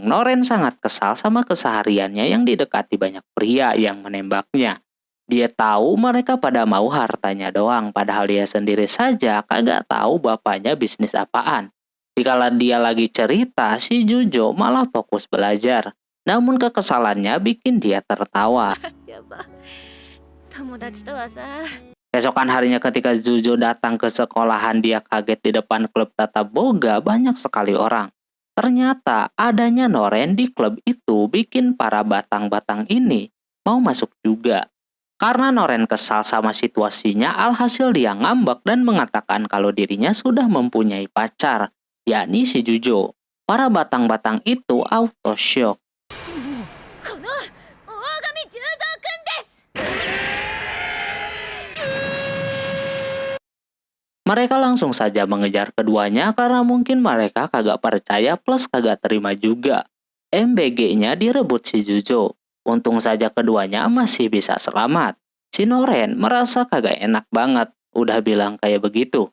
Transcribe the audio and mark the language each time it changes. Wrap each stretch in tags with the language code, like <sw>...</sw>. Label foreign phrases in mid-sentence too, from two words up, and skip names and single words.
<id>Noren sangat kesal sama kesehariannya yang didekati banyak pria yang menembaknya. Dia tahu mereka pada mau hartanya doang, padahal dia sendiri saja kagak tahu bapaknya bisnis apaan. Dikala dia lagi cerita, si Jujo malah fokus belajar. Namun kekesalannya bikin dia tertawa.</id> <ja>やば友達とはさ</ja> <id>Keesokan harinya ketika Jujo datang ke sekolahan, dia kaget di depan klub Tata Boga banyak sekali orang. Ternyata adanya Noren di klub itu bikin para batang-batang ini mau masuk juga. Karena Noren kesal sama situasinya, alhasil dia ngambek dan mengatakan kalau dirinya sudah mempunyai pacar, yakni si Jujo. Para batang-batang itu auto shock.</id> <ja>この大神十三くんです</ja> <id>Mereka langsung saja mengejar keduanya karena mungkin mereka kagak percaya plus kagak terima juga. MBG-nya direbut si Jujo. Untung saja keduanya masih bisa selamat. Si Noren merasa kagak enak banget, udah bilang kayak begitu.</id>